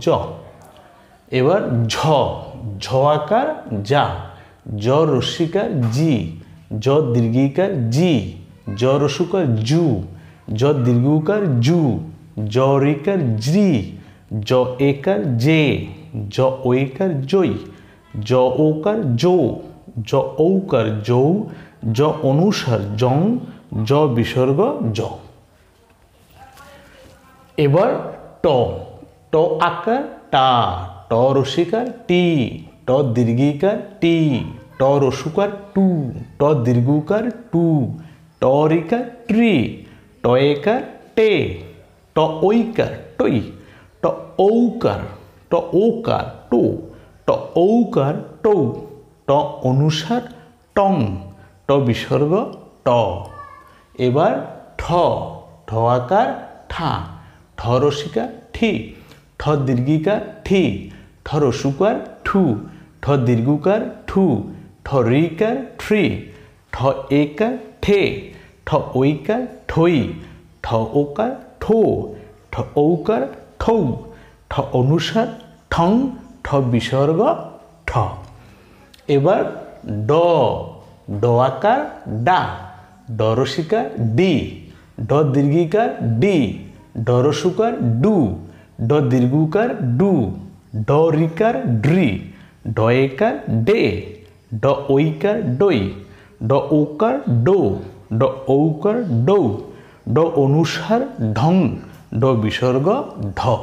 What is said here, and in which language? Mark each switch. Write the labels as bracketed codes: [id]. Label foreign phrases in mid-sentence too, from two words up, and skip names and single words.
[bn] এবার ঝ, ঝ আকার যা, জ রসিকার জি, জ দীর্ঘিকার জি, জ রস্যুকার জু, জ দীর্ঘকার জু, জ রিকার জ্রি, জ একার জে, জ ঐকার জই, জ ওকার জো, জ ঔকার যৌ, জ অনুসার জং, জ বিসর্গ জ। এবার ট, ট আকার টা, ট ট রসিকার টি, ট দীর্ঘিকার টি, ট রসুকার টু, ট দীর্ঘকার টু, ট রিকার ট্রি, ট একার টে, ট ঐকার টই, ট ঔকার টো, ট ঔকার টৌ, ট অনুসার টং, ট বিসর্গ ট। এবার ঠ, ঠ আকার ঠা, ঠ রসিকার ঠি, ঠ দীর্ঘিকার ঠি, ঠ রসুকার ঠু, ঠ দীর্ঘকার ঠু, ঠ রিকার ট্রি, ঠ একার ঠে, ঠ ঐকার ঠই, ঠ ওকার ঠো, ঠ ঔকার ঠৌ, ঠ অনুসার ঠং, ঠ বিসর্গ ঠ। এবার ড, ড আকার ডা, ড রসিকার ডি, ড দীর্ঘিকার ডি, ড রসুকার ডু, ড দীর্ঘকার ডু, ড রিকার ড্রি, ড একার ডে, ড ঐকার ডই, ড ওকার ডো, ড ঔকার ডৌ, ড অনুসার ঢং, ড বিসর্গ ঢ।